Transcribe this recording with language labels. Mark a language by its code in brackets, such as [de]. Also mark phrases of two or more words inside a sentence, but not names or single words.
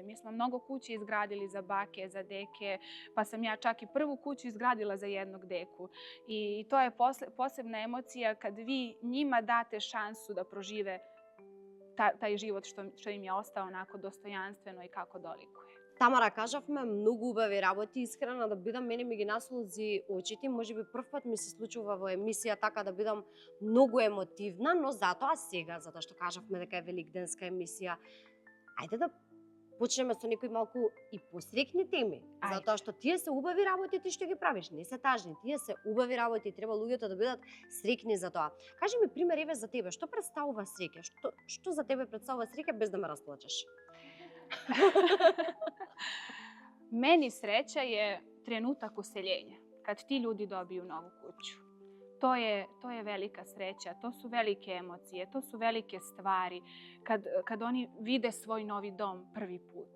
[sr] Mi smo mnogo kuće izgradili za bake, za deke. Pa sam ja čak i prvu kuću izgradila za jednog deku. I to je posebna emocija kad vi njima date šansu da prožive taj život što im je ostao onako dostojanstveno i kako dolikuje. [mk] Тамара, кажавме многу убави работи, искрена да бидам, мене ми ги наслози очите, можеби прв пат ми се случува во емисија така да бидам многу емотивна, но затоа сега, затоа што кажавме дека е великденска емисија, ајде да почнеме со некои малку и посрекни теми, затоа што тие се убави работи ти што ги правиш, не се тажни, тие се убави работи, треба луѓето да бидат срекни за тоа. Кажи ми пример еве за тебе, што представува среќа? Што за тебе представува среќа без да ме расплачеш? [sr] Meni sreća je trenutak useljenja, kad ti ljudi dobiju novu kuću. To je velika sreća, to su velike emocije, to su velike stvari. Kad oni vide svoj novi dom prvi put.